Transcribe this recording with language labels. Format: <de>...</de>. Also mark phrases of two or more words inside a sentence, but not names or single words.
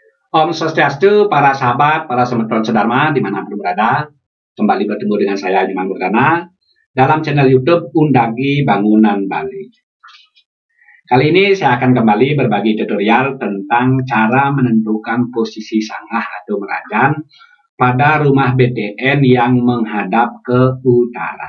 <id>Om Swastiastu, para sahabat, para semeton sedharma dimanapun berada, kembali bertemu dengan saya Iman Wardana dalam channel YouTube Undagi Bangunan Bali. Kali ini saya akan kembali berbagi tutorial tentang cara menentukan posisi sanggah atau merajan pada rumah BTN yang menghadap ke utara.</id>